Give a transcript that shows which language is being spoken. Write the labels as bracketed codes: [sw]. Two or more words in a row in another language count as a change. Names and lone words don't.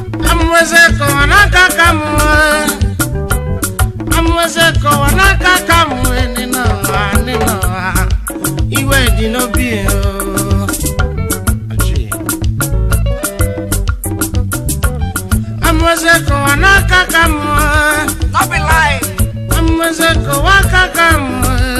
[ig] Amweze kọwa n'aka ka m, Amụsị kọwa n'aka ka m wee nị n'ụwa, nị n'ụwa. Iwe dị n'obi, oh. Achị. Amụsị kọwa n'aka ka m, oh. [pcm] No be lie. [ig] Amụsị kọwa aka ka m, oh.